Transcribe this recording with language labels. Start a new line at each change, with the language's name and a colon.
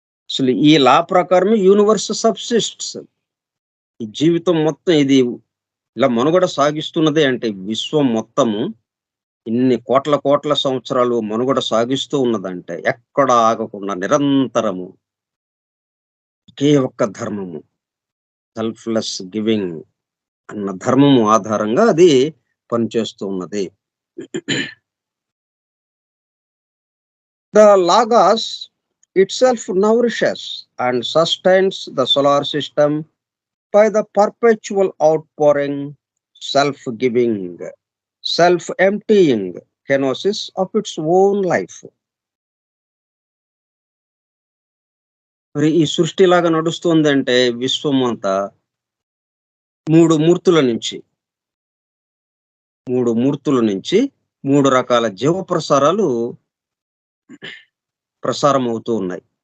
Telugu: అసలు ఈ లా ప్రకారమే యూనివర్స్ సబ్సిస్ట్స్. ఈ జీవితం మొత్తం ఇది ఇలా మనుగడ సాగిస్తున్నదే అంటే విశ్వం మొత్తము ఇన్ని కోట్ల కోట్ల సంవత్సరాలు మనుగడ సాగిస్తూ ఉన్నదంటే ఎక్కడ ఆగకుండా నిరంతరము ఒకే ఒక్క ధర్మము సెల్ఫ్‌లెస్ గివింగ్ అన్న ధర్మము ఆధారంగా అది పనిచేస్తూ ఉన్నది.
English: The Logos itself nourishes and sustains the solar system by the perpetual outpouring, self-giving, self-emptying kenosis of its own life.
Telugu: మరి ఈ సృష్టిలాగా నడుస్తుందంటే విశ్వం అంతా 3 మూర్తుల నుంచి 3 మూర్తుల నుంచి 3 రకాల జీవ ప్రసారాలు ప్రసారం అవుతూ ఉన్నాయి.